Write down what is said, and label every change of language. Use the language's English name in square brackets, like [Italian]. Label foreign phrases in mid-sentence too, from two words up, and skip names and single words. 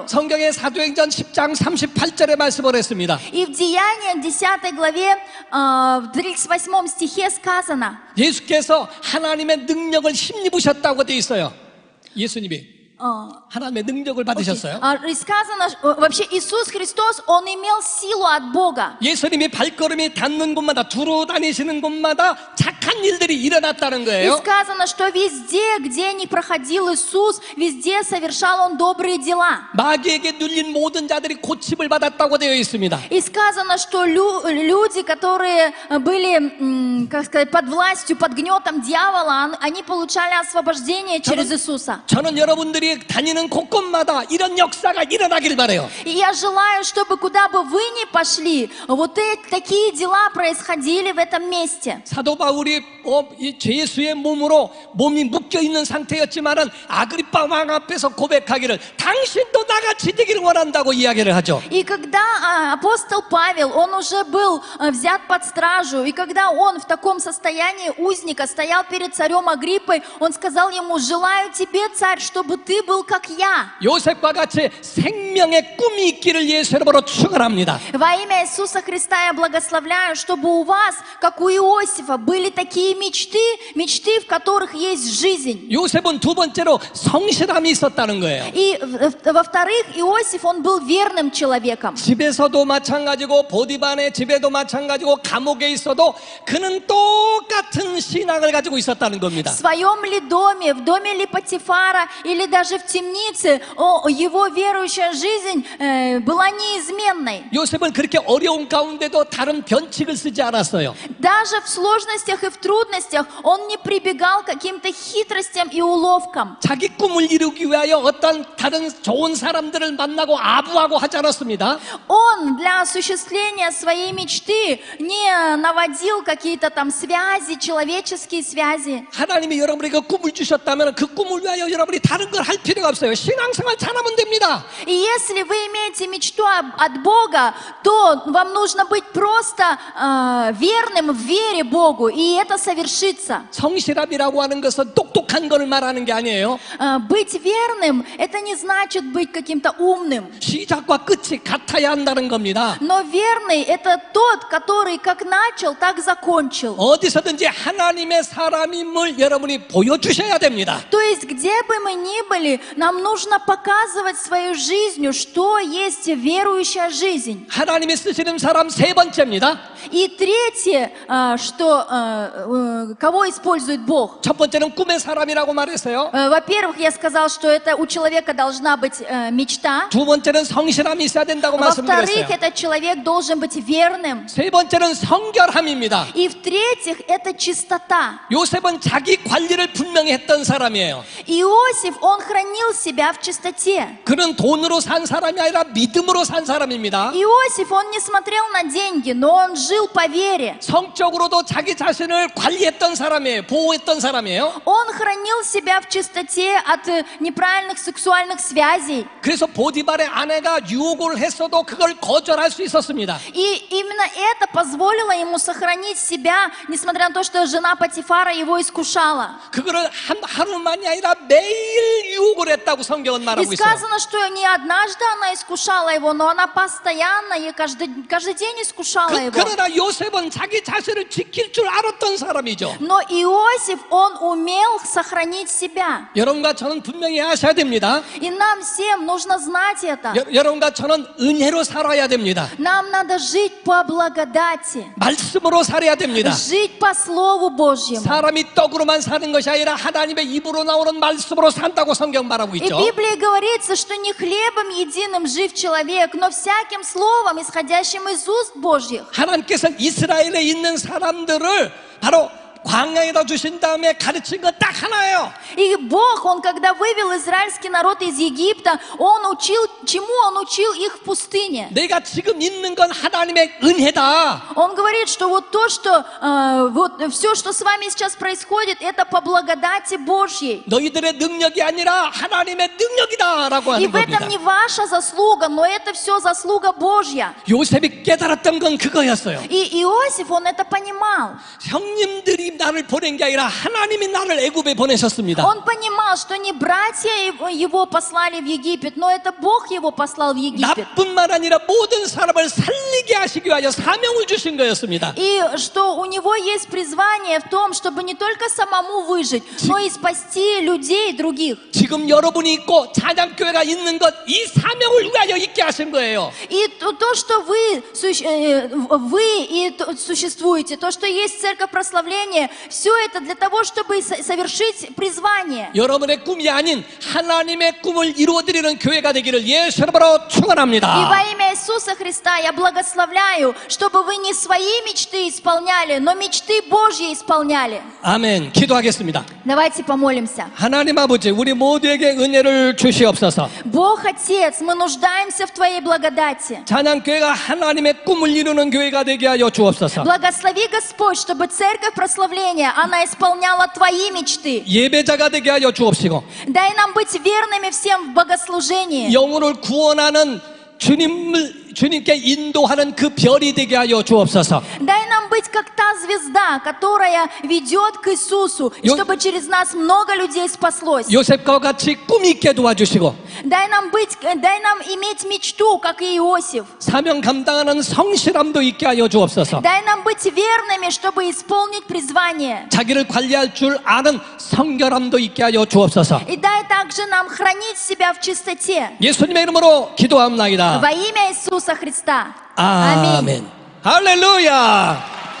[Korean] 성경의 사도행전 10장 38절에 말씀을 했습니다. [Russian] И в Деяниях 10 главе, в 38 стихе сказано, [Korean] 예수께서 하나님의 능력을 힘입으셨다고 되어 있어요. 예수님이 하나님의 능력을 받으셨어요. [Russian] И сказано, вообще Иисус Христос, Он имел силу от Бога. [Korean] 예수님이 발걸음이 닿는 곳마다 두루 다니시는 곳마다 착한 일들이 일어났다는 И 거예요. [Russian] сказано, что везде, где ни проходил Иисус, везде совершал Он добрые дела. [Korean] 마귀에게 눌린 모든 자들이 고침을 받았다고 되어 있습니다. [Russian] И сказано, что люди, которые были, как сказать, под властью, под гнетом дьявола, они получали освобождение через Иисуса. [Korean] 저는 여러분들이 다니는 곳곳마다 이런 역사가 일어나길 바라요. [Russian] И я желаю, чтобы куда бы вы ни пошли, вот такие дела происходили в этом месте. [Korean] 사도 바울이 있고 이 죄수의 몸으로 몸이 묶여 있는 상태였지만은 아그리파 왕 앞에서 고백하기를 당신도 나같이 되기를 원한다고 이야기를 하죠. [Russian] И когда апостол Павел, он уже был взят под стражу, и когда он в таком состоянии узника стоял перед царем Агриппой, он сказал ему: желаю тебе, царь, чтобы ты был как я. [Korean] 요셉과 같이 생명의 꿈이 있기를 예수 이름으로 축원합니다. [Russian] Во имя Иисуса Христа я благословляю, чтобы у вас, как у Иосифа, были такие мечты, в которых есть жизнь. [Korean] 요셉은 두 번째로 성실함이 있었다는 거예요. [Russian] И во-вторых, Иосиф, он был верным человеком. [Korean] 집에서도 마찬가지고 보디반의 집에도 마찬가지고 감옥에 있어도 그는 똑같은 신앙을 가지고 있었다는 겁니다. [Russian] В своем ли доме, в доме ли Патифара или даже в темнице, его верующая жизнь была неизменной. [Korean] 요셉은 그렇게 어려운 가운데도 다른 변칙을 쓰지 않았어요. [Russian] Даже в сложностях и в трудностях он не прибегал к каким-то хитростям и уловкам. [Korean] 자기 꿈을 이루기 위하여 어떤 다른 좋은 사람들을 만나고 아부하고 하지 않았습니다. [Russian] Он для осуществления своей мечты не наводил какие-то там связи, человеческие связи. [Korean] 하나님이 여러분에게 꿈을 주셨다면 그 꿈을 위하여 여러분이 다른 걸 할 필요가 없어요. 신앙생활 잘하면 됩니다. [Russian] И если вы имеете мечту от Бога, то вам нужно быть просто верным в вере Богу, и это совершится. [Korean] 성실함이라고 하는 것은 똑똑한 걸 말하는 게 아니에요. [Russian] Быть верным, это не значит быть каким-то умным. [Korean] 시작과 끝이 같아야 한다는 겁니다. [Russian] Но верный это тот, который как начал, так закончил. [Korean] 어디서든지 하나님의 사람임을 여러분이 보여주셔야 됩니다. [Russian] То есть где бы мы ни были, нам нужно показывать своей жизнью, что есть верующая жизнь. [Korean] 하나님이 쓰시는 사람 세 번째입니다. [Russian] И третье, кого использует Бог? [Korean] 첫 번째는 꿈의 사람이라고 말했어요. [Russian] Во-первых, я сказал, что это у человека должна быть мечта. [Korean] 두 번째는 성실함이 있어야 된다고 말씀드렸어요. [Russian] Во-вторых, этот человек должен быть верным. [Korean] 세 번째는 성결함입니다. [Russian] И в-третьих, это чистота. [Korean] 요셉은 자기 관리를 분명히 했던 사람이에요. [Russian] Иосиф, он хранил себя в чистоте. [Korean] 그는 돈으로 산 사람이 아니라 믿음으로 산 사람입니다. [Russian] Иосиф, он не смотрел на деньги, но он жил по вере. [Korean] 성적으로도 자기 자신을 관리했던 사람이에요. 보호했던 사람이에요. [Russian] Он хранил себя в чистоте от неправильных сексуальных связей. [Korean] 그래서 보디발의 아내가 유혹을 했어도 그걸 거절할 수 있었습니다. [Russian] И именно это позволило ему сохранить себя, несмотря на то, что жена Патифара его искушала. [Korean] 그거를 하루만이 아니라 매일 유혹을 했다고 성경은 말하고 И 있어요. [Russian] сказано, что не однажды она искушала его, но она постоянно и каждый день искушала его. [Korean] 그러나 요셉은 자기 자신을 지킬 줄 알았던 사람이죠. [Russian] Но Иосиф, он умел сохранить себя. [Korean] 여러분과 저는 분명히 아셔야 됩니다. [Russian] И нам всем нужно знать это. [Korean] 여러분과 저는 은혜로 살아야 됩니다. [Russian] Нам надо жить по благодати. [Korean] 말씀으로 살아야 됩니다. [Russian] Жить по Слову Божьему. [Korean] 사람이 떡으로만 사는 것이 아니라 하나님의 입으로 나오는 말씀으로 산다고 성경 말하고 И 있죠. [Russian] в Библии говорится, что не хлебом единым жив человек, но всяким словом, исходящим из уст Божьих. [Korean] 하나님께서 이스라엘에 있는 사람들을 바로 광야에다 주신 다음에 가르친 건 딱 하나예요. [Russian] И Бог, Он когда вывел израильский народ из Египта, Он учил, чему Он учил их в пустыне. [Korean] 내가 지금 있는 건 하나님의 은혜다. [Russian] Он говорит, что вот то, что вот все, что с вами сейчас происходит, это по благодати Божьей. [Korean] 너희들의 능력이 아니라 하나님의 능력이다라고 И 하는 [Russian] в этом [Korean] 겁니다. [Russian] не ваша заслуга, но это все заслуга Божья. [Korean] 요셉이 깨달았던 건 그거였어요. [Russian] И Иосиф, он это понимал. [Korean] 형님들이 나를 보낸 게 아니라 하나님이 나를 애굽에 보내셨습니다. [Russian] Он понимал, что не братья его послали в Египет, но это Бог его послал в Египет. [Korean] 나뿐만 아니라 모든 사람을 살리게 하시기 위하여 사명을 주신 거였습니다. [Russian] И что у него есть призвание в том, чтобы не только самому выжить, но и спасти людей других. [Korean] 지금 여러분이 있고 찬양교회가 있는 것 이 사명을 위하여 있게 하신 거예요. [Russian] И то, что вы и существуете, то, что есть церковь прославления, все это для того, чтобы совершить призвание. [Korean] 여러분의 꿈이 아닌 하나님의 꿈을 이루어드리는 교회가 되기를 예수 이름으로 축원합니다. [Russian] И во имя Иисуса Христа я благословляю благословляю, чтобы вы не свои мечты исполняли, но мечты Божьи исполняли. [Korean] 아멘. 기도하겠습니다. [Russian] Давайте помолимся. [Korean] 하나님 아버지, 우리 모두에게 은혜를 주시옵소서. [Russian] Бог Отец, мы нуждаемся в Твоей благодати. [Korean] 찬양교회가 하나님의 꿈을 이루는 교회가 되게 하여 주옵소서. [Russian] Благослови, Господь, чтобы церковь прославления, она исполняла Твои мечты. [Korean] 예배자가 되게 하여 주옵시고. [Russian] Дай нам быть верными всем в богослужении. [Korean] 영혼을 구원하는 주님께 인도하는 그 별이 되게 하여 주옵소서. [Russian] Дай нам быть как та звезда, которая ведет к Иисусу, и чтобы через нас много людей спаслось. [Korean] 요셉과 같이 꿈 있게 도와주시고. [Russian] Дай нам иметь мечту, как и Иосиф. [Korean] 사명 감당하는 성실함도 있게 하여 주옵소서. [Russian] Дай нам быть верными, чтобы исполнить призвание. [Korean] 자기를 관리할 줄 아는 성결함도 있게 하여 주옵소서. [Russian] И дай также нам хранить себя в чистоте. [Korean] 예수님의 이름으로 기도합나이다. [Russian] Во имя Иисуса Христа. [Korean] 아멘. 할렐루야.